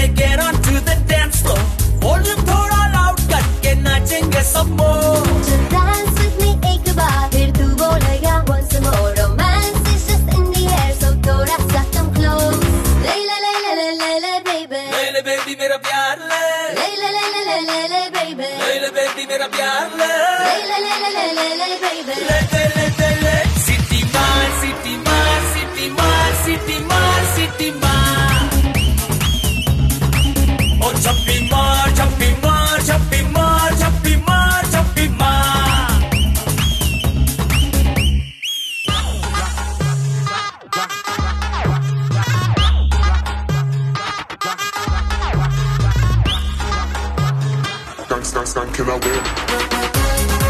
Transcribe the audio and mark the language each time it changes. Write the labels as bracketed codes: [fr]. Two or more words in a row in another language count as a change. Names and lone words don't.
[en] get on to the dance floor [hi] वॉल्यूम थोड़ा लाउड करके नाचेंगे सब लोग [en] Dance with me [hi] एक बार फिर तू बोलेगा [en] once more romance is just in the air so [hi] थोड़ा सा [en] come close [hi] ले ले ले ले ले ले ले [en] baby [hi] ले ले बेबी मेरा प्यार ले ले ले ले ले ले ले ले baby ले ले बेबी मेरा प्यार ले ले ले ले ले ले ले baby ले ले ले सिटी मार सिटी मार सिटी मार सिटी मार सिटी मार ओ छप्पी मार छप्पी मार छप्पी मार छप्पी मार छप्पी मार [en] Can I win?